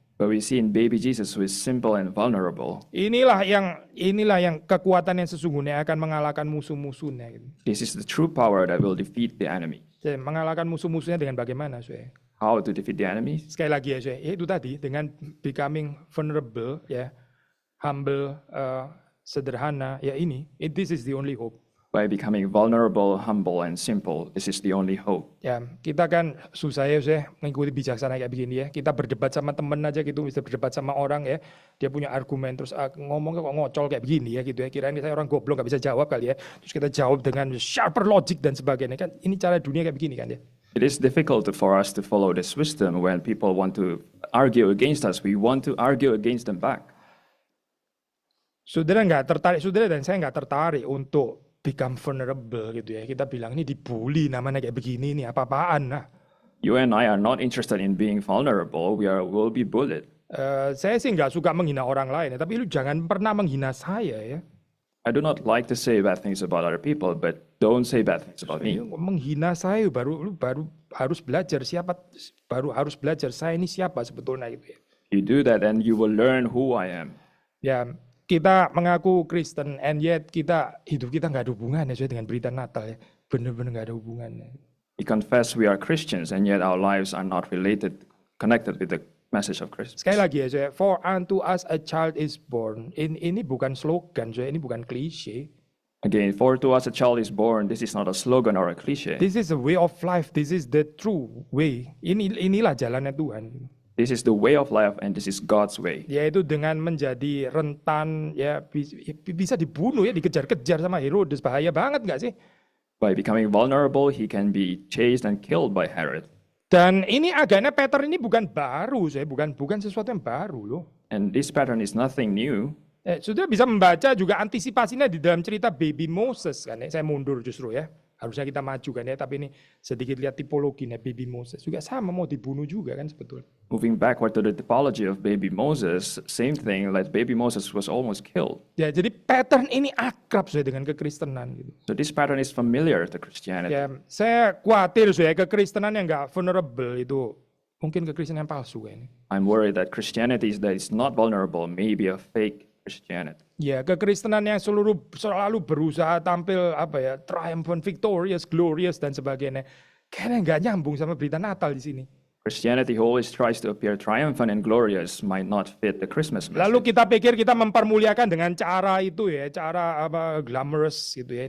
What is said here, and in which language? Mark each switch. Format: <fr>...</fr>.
<en>But we see in baby Jesus who is simple and vulnerable.</en> <id>Inilah yang kekuatan yang sesungguhnya akan mengalahkan musuh-musuhnya gitu.</id> <en>This is the true power that will defeat the enemy.</en> <id>Jadi, mengalahkan musuh-musuhnya dengan bagaimana, Soe?</id> <en>How to defeat the enemy?</en> <id>Sekali lagi ya, Soe, itu tadi dengan</id> <en>becoming vulnerable</en> <id>ya, humble, sederhana, ya</id> <en>this is the only hope. By becoming vulnerable, humble, and simple, this is the only hope.</en> <id>Ya, kita kan susah ya saya mengikuti bijaksana kayak begini ya. Kita berdebat sama temen aja gitu, bisa berdebat sama orang ya. Dia punya argumen terus ngomong kok ngocol kayak begini ya gitu ya. Kirain saya orang goblok nggak bisa jawab kali ya. Terus kita jawab dengan</id> <en>sharper logic</en> <id>dan sebagainya kan. Ini cara dunia kayak begini kan ya.</id> <en>It is difficult for us to follow this wisdom when people want to argue against us. We want to argue against them back.</en> <id>Saudara nggak tertarik, saudara dan saya nggak tertarik untuk</id> <en>become vulnerable</en> <id>gitu ya. Kita bilang ini dibully namanya kayak begini nih apa-apaan nah.</id> <en>You and I are not interested in being vulnerable. Will be bullied.</en> <id>Saya sih nggak suka menghina orang lain ya, tapi lu jangan pernah menghina saya ya.</id> <en>I do not like to say bad things about other people, but don't say bad things about me.</en> <id>Menghina saya baru harus belajar harus belajar saya ini siapa sebetulnya gitu ya.</id> <en>You do that and you will learn who I am.</en> <id>Ya, kita mengaku Kristen</id> <en>and yet</en> <id>hidup kita nggak ada hubungannya dengan berita Natal ya. Benar-benar nggak ada hubungannya.</id> <en>We confess we are Christians and yet our lives are not connected with the message of Christmas.</en> <id>Sekali lagi ya, saya,</id> <en>for unto us a child is born.</en> <id>Ini bukan slogan, saya, ini bukan klise.</id> <en>Again, for to us a child is born. This is not a slogan or a cliche. This is a way of life. This is the true way.</en> <id>Inilah jalannya Tuhan.</id> <en>This is the way of life and this is God's way.</en> <id>Yaitu dengan menjadi rentan, ya bisa dibunuh ya, dikejar-kejar sama Herodes. Bahaya banget nggak sih?</id> <en>By becoming vulnerable, he can be chased and killed by Herod.</en> <id>Dan ini agaknya pattern ini bukan baru, saya bukan sesuatu yang baru loh.</id> <en>And this pattern is nothing new.</en> <id>Sudah bisa membaca juga antisipasinya di dalam cerita baby Moses kan ya. Saya mundur justru ya. Harusnya kita maju kan ya, tapi ini sedikit lihat tipologinya baby Moses juga sama mau dibunuh juga kan sebetulnya.</id> <en>Moving backward to the typology of baby Moses, same thing, like baby Moses was almost killed.</en> <id>Ya, jadi pattern ini akrab saya dengan kekristenan gitu.</id> <en>So this pattern is familiar to Christianity.</en> <id>Ya, saya khawatir saya kekristenan yang nggak vulnerable itu mungkin kekristenan yang palsu kayaknya.</id> <en>I'm worried that Christianity that is not vulnerable may be a fake Christianity.</en> <id>Ya, kekristenan yang selalu berusaha tampil triumphant, victorious, glorious dan sebagainya. Kayaknya nggak nyambung sama berita Natal di sini.</id> <en>Christianity who always tries to appear triumphant and glorious might not fit the Christmas message.</en> <id>Lalu kita pikir kita mempermuliakan dengan cara itu ya, cara glamorous gitu ya.</id>